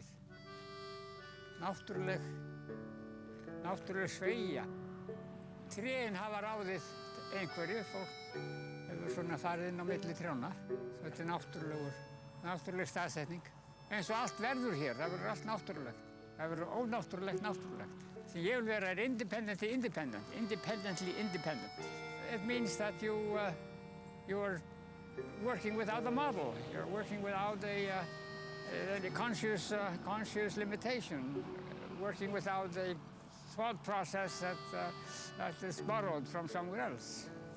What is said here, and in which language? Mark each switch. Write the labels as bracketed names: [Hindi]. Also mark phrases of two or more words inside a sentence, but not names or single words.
[Icelandic] Náttúruleg sveigja. Trén hafa ráðið einhverju, fólk hefur svona farið inn á milli trjána. Þetta er náttúruleg staðsetning. Eins og allt verður hér, það verður allt náttúrulegt. Það verður ónáttúrulegt náttúrulegt. Sem ég vil vera er [English] independently independent. It means that you are working without a model. You're working without a conscious limitation. Working without a thought process that is borrowed from somewhere else.